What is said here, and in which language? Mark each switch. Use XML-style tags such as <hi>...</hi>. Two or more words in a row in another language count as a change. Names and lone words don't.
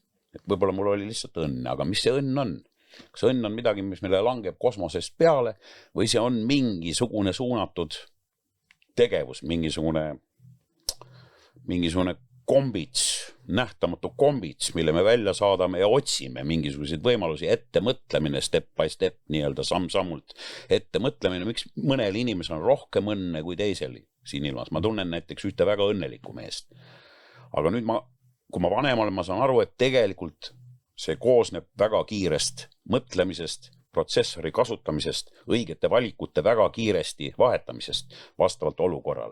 <et>Et võib-olla mul oli lihtsalt õnne, aga mis see õnn on? Kas õnn on midagi, mis meile langeb kosmosest peale või see on mingisugune suunatud tegevus, mingisugune kombits, nähtamatu kombits, mille me välja saadame ja otsime mingisuguseid võimalusi, ettemõtlemine</et> <en>step by step,</en> <et>nii-öelda samm-sammult ettemõtlemine, miks mõnel inimesel on rohkem õnne kui teisel siin ilmas. Ma tunnen näiteks ühte väga õnnelikku meest. Aga nüüd kui ma vanemal, ma saan aru, et tegelikult see koosneb väga kiirest mõtlemisest, protsessori kasutamisest, õigete valikute väga kiiresti vahetamisest vastavalt olukorrale.</et>